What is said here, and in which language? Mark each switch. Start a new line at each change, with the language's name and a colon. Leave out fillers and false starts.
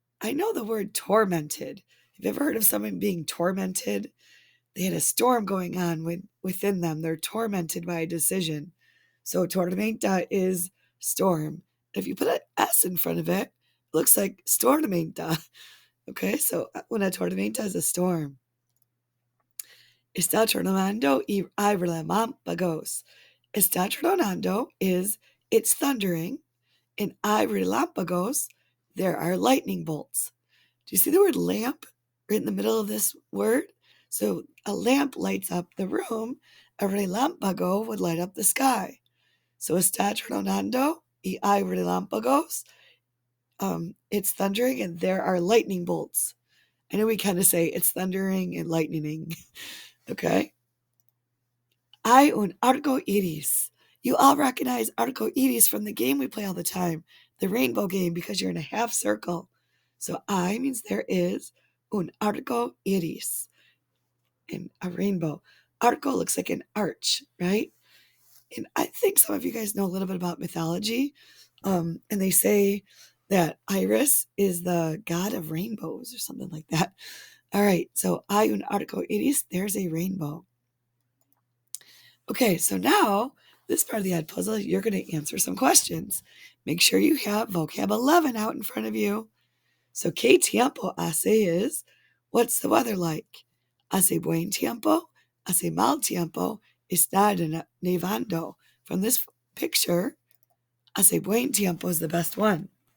English: I know the word tormented. Have you ever heard of someone being tormented? They had a storm going on within them. They're tormented by a decision. So tormenta is storm. If you put an S in front of it, it looks like stormenta. Okay, so
Spanish: una tormenta
English: is a storm.
Spanish: Está tronando y hay relámpagos. Está tronando
English: is it's thundering, and
Spanish: hay relámpagos,
English: there are lightning bolts. Do you see the word lamp right in the middle of this word? So a lamp lights up the room, a relámpago would light up the sky.
Spanish: So está tronando y hay relámpagos.
English: It's thundering and there are lightning bolts. I know we kind of say it's thundering and lightning. Okay.
Spanish: Hay un arco iris.
English: You all recognize arco iris from the game we play all the time, the rainbow game, because you're in a half circle. So I means there is
Spanish: un arco iris,
English: and a rainbow. Arco looks like an arch, right? And I think some of you guys know a little bit about mythology. And they say that Iris is the god of rainbows or something like that. All right, so
Spanish: hay un arco iris,
English: there's a rainbow. Okay, so now this part of the Edpuzzle, you're going to answer some questions. Make sure you have vocab 11 out in front of you. So,
Spanish: ¿qué tiempo hace
English: is, what's the weather like?
Spanish: Hace buen tiempo, hace mal tiempo, está nevando.
English: From this picture,
Spanish: hace buen tiempo
English: is the best one.